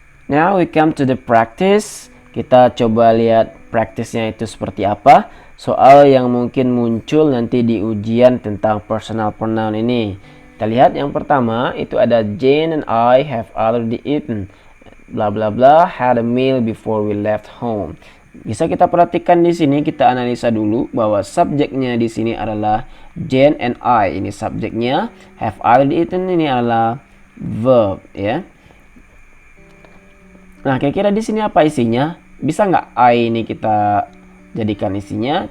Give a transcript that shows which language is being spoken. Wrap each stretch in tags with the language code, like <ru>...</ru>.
<en>Now we come to the practice.</en> <id>Kita coba lihat praktisnya itu seperti apa. Soal yang mungkin muncul nanti di ujian tentang personal pronoun ini. Kita lihat yang pertama itu ada</id> <en>Jane and I have already eaten. Bla bla bla had a meal before we left home.</en> <id>Bisa kita perhatikan di sini, kita analisa dulu bahwa subjeknya di sini adalah Jane and I. Ini subjeknya,</id> <en>have already eaten</en> <id>ini adalah verb, ya. Nah, kira-kira di sini apa isinya? Bisa nggak I ini kita jadikan isinya?</id>